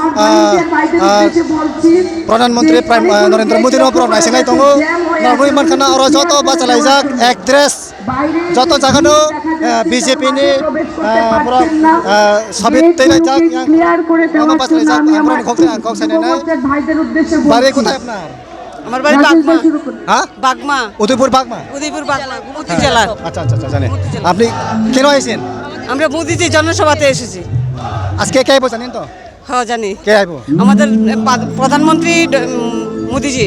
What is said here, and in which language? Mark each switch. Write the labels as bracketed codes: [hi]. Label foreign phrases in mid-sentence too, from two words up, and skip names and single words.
[trp] Pradhan Menteri Prime Narendra Modi no borom naiseng ai tongo nguiman kana oro joto bachalaijak actress joto jaga no BJP ni borom sabit teilajak yang bachalaijak amron khokse angkok sene na [bn] বাড়ি কোথায় আপনার আমার বাড়ি বাগমা হ্যাঁ বাগমা উদয়পুর বাগমা মুদি জেলা আচ্ছা আচ্ছা আচ্ছা জানেন আপনি কেন আইছেন আমরা মুদিজি জনসভাতে এসেছি আজকে কে আইবো জানেন তো হ্যাঁ জানি কে আইবো আমাদের প্রধানমন্ত্রী মোদিজি